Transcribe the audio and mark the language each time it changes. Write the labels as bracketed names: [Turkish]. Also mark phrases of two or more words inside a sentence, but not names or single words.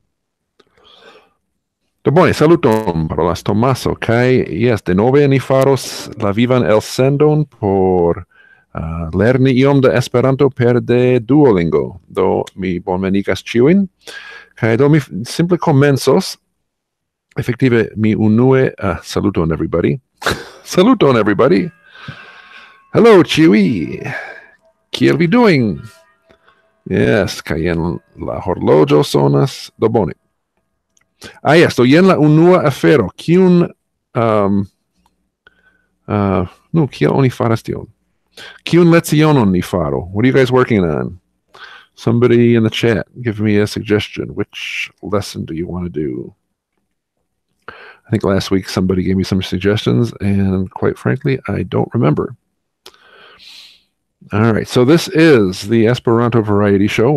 [Esperanto] Do bone, saluton, parolas Tomaso, kaj jes, denove ni faros la vivan elsendon por lerni iom de Esperanto per de Duolingo. Do mi bonvenigas ĉiujn, kaj do mi simple komencos. Effective mi unue saluton everybody. [English] Saluton everybody. Hello Chiwi. [Esperanto] Kiel vi doing? Yes, kaj jen la horloĝo sonas. Do bone. Yes, do jen la unua afero. Kiun kiel oni faras tion? Kiun lecionon ni faro? [English] What are you guys working on? Somebody in the chat, give me a suggestion. Which lesson do you want to do? I think last week somebody gave me some suggestions, and quite frankly, I don't remember. All right, so this is the Esperanto Variety Show.